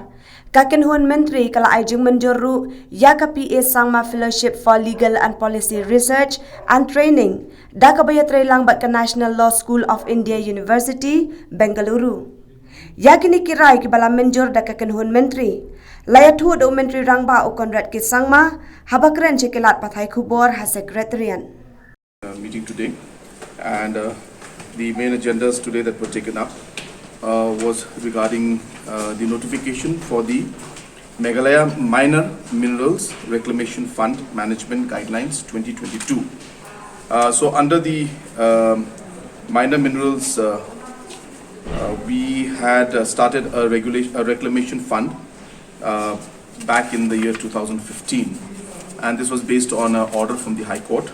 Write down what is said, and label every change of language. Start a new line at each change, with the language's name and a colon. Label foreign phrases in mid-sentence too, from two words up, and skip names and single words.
Khasi: Kynhun Myntri kala ajung Mynjur yaka PA Sangma Fellowship for Legal and Policy Research and Training daka bayatre lang bat ka National Law School of India University, Bengaluru. Yakini kirai ki bala Mynjur daka Kynhun Myntri. Layatu do Myntri rangba o konrad ki Sangma habakren chekilat pathai kubor ha secretarian.
English: Meeting today, and the main agendas today that were taken up was regarding the notification for the Meghalaya Minor Minerals Reclamation Fund Management Guidelines 2022. So under the minor minerals, we had started a reclamation fund back in the year 2015, and this was based on an order from the High Court.